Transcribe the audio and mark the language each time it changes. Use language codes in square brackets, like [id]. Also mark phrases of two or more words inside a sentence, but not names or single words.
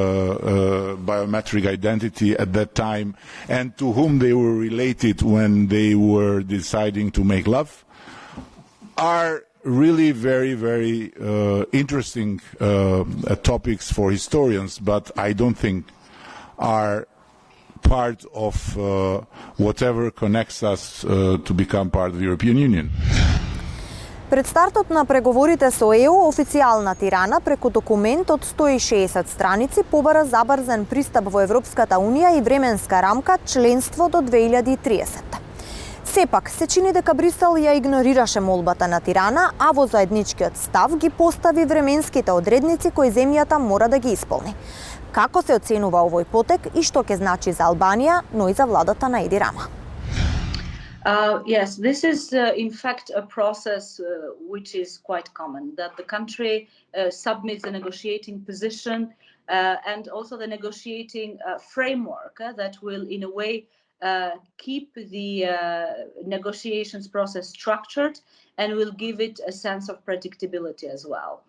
[en] identity at that time, and to whom they were related when they were deciding to make love, are really very, very interesting topics for historians, but I don't think are part of whatever connects us to become part of the European Union. [mk] Пред стартот на преговорите со ЕУ, официјална Тирана преку документ од 160 страници побара забрзан пристап во Европската Унија и временска рамка членство до 2030. Сепак, се чини дека Брисел ја игнорираше молбата на Тирана, а во заедничкиот став ги постави временските одредници кои земјата мора да ги исполни. Како се оценува овој потек и што ќе значи за Албанија, но и за владата на Еди Рама? [en] Yes, this is in fact a process which is quite common, that the country submits a negotiating position and also the negotiating framework that will in a way keep the negotiations process structured and will give it a sense of predictability as well.